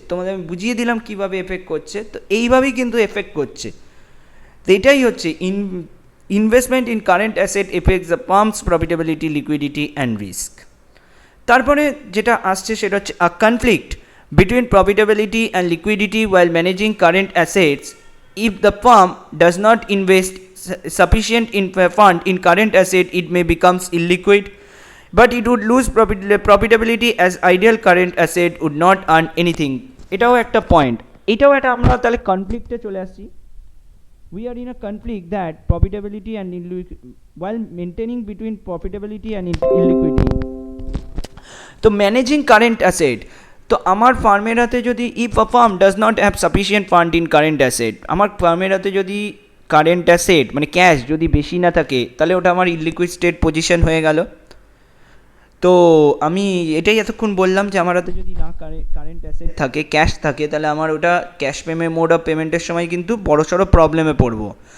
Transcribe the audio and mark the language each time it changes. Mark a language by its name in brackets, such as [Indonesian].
[Bangla] তোমাদের আমি বুঝিয়ে দিলাম কীভাবে এফেক্ট করছে, তো এইভাবেই কিন্তু এফেক্ট করছে। তো এটাই হচ্ছে [English] Investment in current asset effects the firm's profitability, liquidity and risk. [Bangla] তারপরে যেটা আসছে সেটা হচ্ছে [English] A conflict between profitability and liquidity while managing current assets. If the firm does not invest sufficient in fund in current asset, it may becomes illiquid, but it would lose profitability as ideal current asset would not earn anything. [Bangla] এটাও একটা point, এটাও একটা আমরা তাহলে কনফ্লিক্টে চলে আসছি। [English] We are in a conflict that profitability and while maintaining between profitability and illiquidity. [Bangla] তো managing current asset, তো আমার ফার্মের হাতে যদি [English] if a firm does not have sufficient fund in current asset, [Bangla] আমার ফার্মের হাতে যদি কারেন্ট অ্যাসেট মানে ক্যাশ যদি বেশি না থাকে, তাহলে ওটা আমার ইলিকুইড স্টেট পজিশন হয়ে গেল। তো আমি এটাই এতক্ষণ বললাম যে আমার হাতে যদি না কারেন্ট অ্যাসেট থাকে, ক্যাশ থাকে, তাহলে আমার ওটা ক্যাশ পেমেন্ট, মোড অফ পেমেন্টের সময় কিন্তু বড়সড় প্রবলেমে পড়বো।